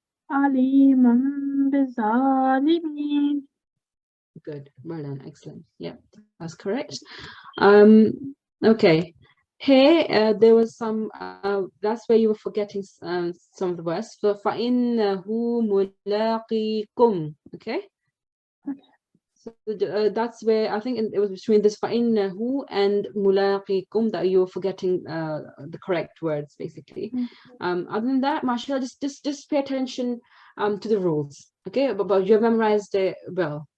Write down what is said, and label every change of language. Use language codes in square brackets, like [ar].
[ar] Aliman bizalimin. [en] Good, well done, excellent. Yeah, that's correct. Okay. Here, there was some, that's where you were forgetting some of the words. [ar] So, فَإِنَّهُ مُلَاقِيكُمْ. [en] Okay? So that's where I think it was between this فَإِنَّهُ and مُلَاقِيكُمْ that you were forgetting the correct words, basically. Other than that, mashallah, just pay attention to the rules. Okay? But you have memorized it well.